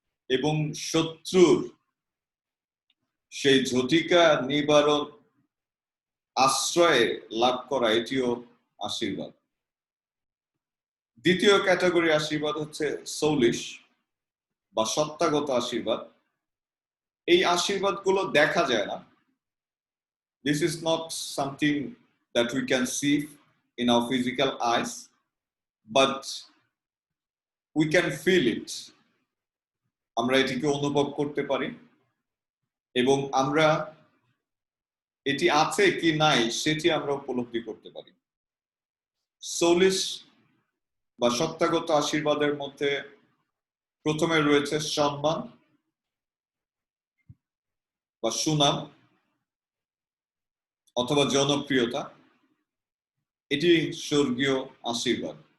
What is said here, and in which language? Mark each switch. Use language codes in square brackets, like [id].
[bn] এবং শত্রুর সেই ঝটিকা নিবারণ আশ্রয়ে লাভ করা, এটিও আশীর্বাদ। দ্বিতীয় ক্যাটাগরি আশীর্বাদ হচ্ছে সৌলিশ বা সত্তাগত আশীর্বাদ। এই আশীর্বাদগুলো দেখা যায় না। [en] This is not something that we can see in our physical eyes, but we can feel it. [bn] আমরা এটিকে অনুভব করতে পারি, এবং আমরা এটি আছে কি নাই সেটি আমরা উপলব্ধি করতে পারি। সৌলিশ বা সত্তাগত আশীর্বাদের মধ্যে প্রথমে রয়েছে সম্মান বা সুনাম অথবা জনপ্রিয়তা, এটি স্বর্গীয় আশীর্বাদ।